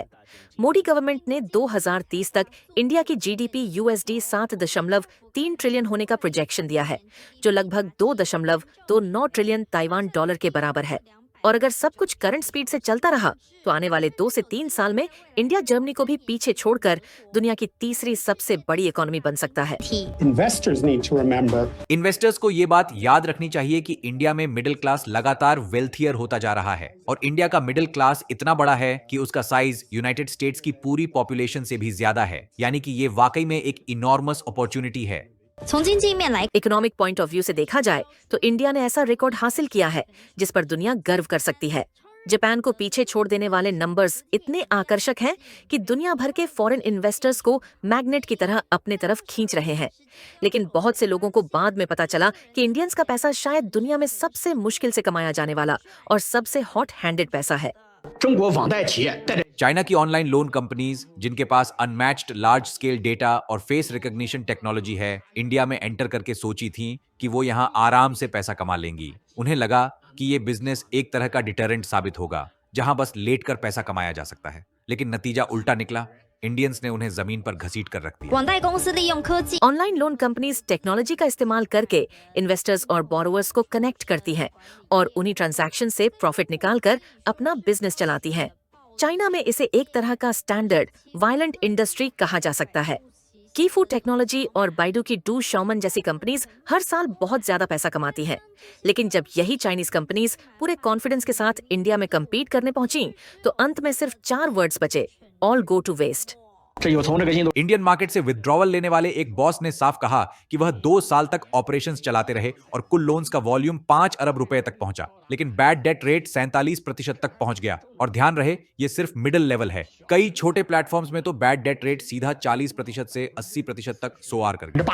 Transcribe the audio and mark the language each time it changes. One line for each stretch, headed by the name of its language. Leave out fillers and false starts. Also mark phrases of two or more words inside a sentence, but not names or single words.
Hindi: मोदी गवर्नमेंट ने 2030 तक इंडिया की जीडीपी $7.3 ट्रिलियन होने का प्रोजेक्शन दिया है, जो लगभग $2.29 ट्रिलियन ताइवान डॉलर के बराबर है। और अगर सब कुछ
English: current speed
Hindi: से चलता रहा तो आने वाले 2 से 3 साल में इंडिया जर्मनी को भी पीछे छोड़कर दुनिया की 3री सबसे बड़ी इकोनॉमी बन सकता है।
English: Investors need to remember
Hindi: इन्वेस्टर्स को ये बात याद रखनी चाहिए कि इंडिया में
English: middle class
Hindi: लगातार वेल्थियर होता जा रहा है और इंडिया का
English: middle class
Hindi: इतना बड़ा है कि उसका साइज यूनाइटेड स्टेट्स की पूरी पॉपुलेशन से भी ज्यादा है। यानी कि ये वाकई में एक
English: enormous opportunity
Hindi: है।
Chinese: 从经济面来
English: economic point of view
Hindi: से देखा जाए तो इंडिया ने ऐसा रिकॉर्ड हासिल किया है जिस पर दुनिया गर्व कर सकती है। जापान को पीछे छोड़ देने वाले नंबर्स इतने आकर्षक हैं कि दुनिया भर के
English: foreign investors
Hindi: को मैग्नेट की तरह अपने तरफ खींच रहे हैं। लेकिन बहुत से लोगों को बाद में पता चला कि इंडियंस का पैसा शायद दुनिया में सबसे मुश्किल से कमाया जाने वाला और सबसे
English: hot handed
Hindi: पैसा है।
Chinese: 中国网贷企业带着
Hindi: चाइना की
English: online loan companies
Hindi: जिनके पास
English: unmatched large scale data and face recognition technology
Hindi: है, इंडिया में एंटर करके सोची थी कि वो यहाँ आराम से पैसा कमा लेंगी। उन्हें लगा कि ये बिजनेस एक तरह का डिटरेंट साबित होगा, जहां बस लेट कर पैसा कमाया जा सकता है। लेकिन नतीजा उल्टा निकला। इंडियंस ने उन्हें जमीन पर घसीट कर रख दिया।
Chinese: 广代公司利用科技
English: online loan companies technology
Hindi: का इस्तेमाल करके इन्वेस्टर्स और बोरोवर्स को कनेक्ट करती हैं और उन्हीं ट्रांजैक्शन से प्रॉफिट निकालकर अपना बिजनेस चलाती हैं। चाइना में इसे एक तरह का
English: standard violent industry
Hindi: कहा जा सकता है। कीफू टेक्नोलॉजी और बाइडू की डू शॉमन जैसी कंपनीज हर साल बहुत ज्यादा पैसा कमाती हैं। लेकिन जब यही
English: Chinese companies
Hindi: पूरे कॉन्फिडेंस के साथ इंडिया में कम्पीट करने पहुंची तो अंत में सिर्फ 4 वर्ड्स बचे,
English: all go to waste.
Chinese: 这有从这个印度
English: Indian market
Hindi: से विड्रॉवल लेने वाले एक बॉस ने साफ कहा कि वह 2 साल तक ऑपरेशंस चलाते रहे और कुल लोन्स का वॉल्यूम 5 अरब रुपए तक पहुंचा, लेकिन
English: bad debt rate
Hindi: 47% तक पहुंच गया। और ध्यान रहे, ये सिर्फ
English: middle level
Hindi: है। कई छोटे प्लेटफॉर्म्स में तो
English: bad debt rate
Hindi: सीधा 40% से 80% तक सोआर कर गया।